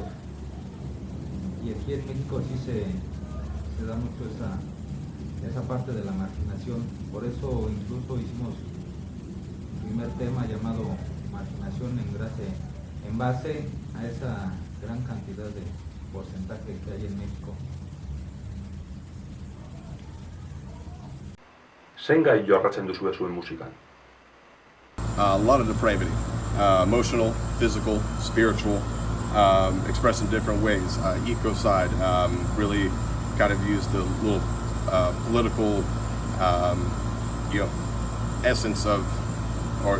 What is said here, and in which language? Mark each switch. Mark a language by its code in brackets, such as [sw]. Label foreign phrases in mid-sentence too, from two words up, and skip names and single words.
[es] Y aquí en México sí se da mucho esa parte de la marginación. Por eso incluso hicimos un primer tema llamado Marginación en base a esa gran cantidad de porcentaje que hay en México. [eu] Zein gai jorratzen duzue zuen musikan? [en] A lot of depravity, emotional, physical, spiritual, expressed in different ways. Ecocide, really kind of used the little political, essence of, or